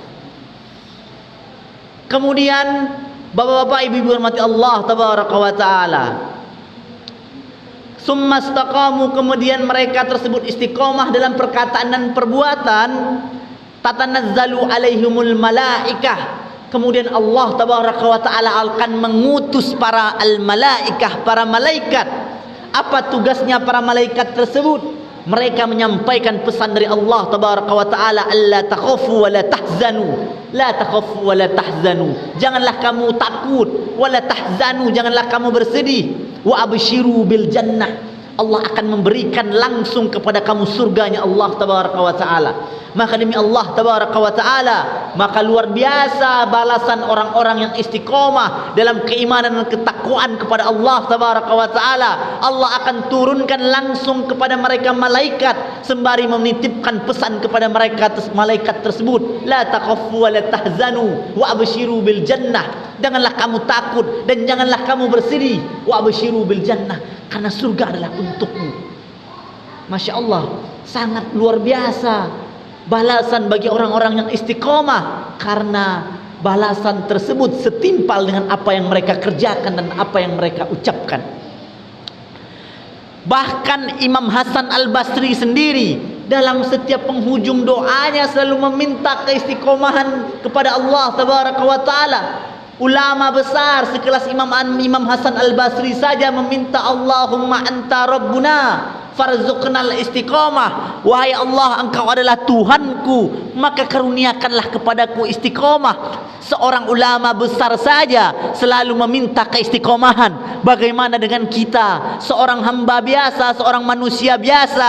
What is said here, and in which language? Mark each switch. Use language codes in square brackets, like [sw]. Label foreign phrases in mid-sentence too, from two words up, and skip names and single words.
[id] Kemudian bapak-bapak, ibu-ibu hormati Allah [ar] tabaraka wa taala, summastaqamu, [id] kemudian mereka tersebut istiqomah dalam perkataan dan perbuatan, [ar] tatanazzalu alaihimul malaikah, [id] kemudian Allah [ar] tabaraka wa taala [id] akan mengutus para al-malaikah, para malaikat. Apa tugasnya para malaikat tersebut? Mereka menyampaikan pesan dari Allah [ar] tabaraka wa taala, alla takhafu wa la tahzanu, [id] la takhafu wa la tahzanu, janganlah kamu takut, [ar] wa la tahzanu, [id] janganlah kamu bersedih, [ar] wa abshiru bil jannah, [id] Allah akan memberikan langsung kepada kamu surganya Allah [ar] tabaraka wa taala. [id] Maka demi Allah [ar] tabaraka wa taala, [id] maka luar biasa balasan orang-orang yang istiqomah dalam keimanan dan ketakwaan kepada Allah [ar] tabaraka wa taala. [id] Allah akan turunkan langsung kepada mereka malaikat sembari menitipkan pesan kepada mereka malaikat tersebut, [ar] la takhafu wa la tahzanu wa abshiru bil jannah, [id] janganlah kamu takut dan janganlah kamu bersedih, [ar] wa abshiru bil jannah, [id] karena surga adalah untukmu. Masya Allah, sangat luar biasa balasan bagi orang-orang yang istiqomah, karena balasan tersebut setimpal dengan apa yang mereka kerjakan dan apa yang mereka ucapkan. Bahkan Imam Hasan Al-Basri sendiri dalam setiap penghujung doanya selalu meminta keistiqomahan kepada Allah [ar] Tabaraka wa Ta'ala. [id] Ulama besar sekelas Imam Hasan Al-Basri saja meminta, [ar] Allahumma anta rabbuna farzuqnal istiqomah. [id] Wahai Allah, engkau adalah Tuhanku, maka karuniakanlah kepadaku istiqomah. Seorang ulama besar saja selalu meminta keistiqomahan. Bagaimana dengan kita, seorang hamba biasa, seorang manusia biasa?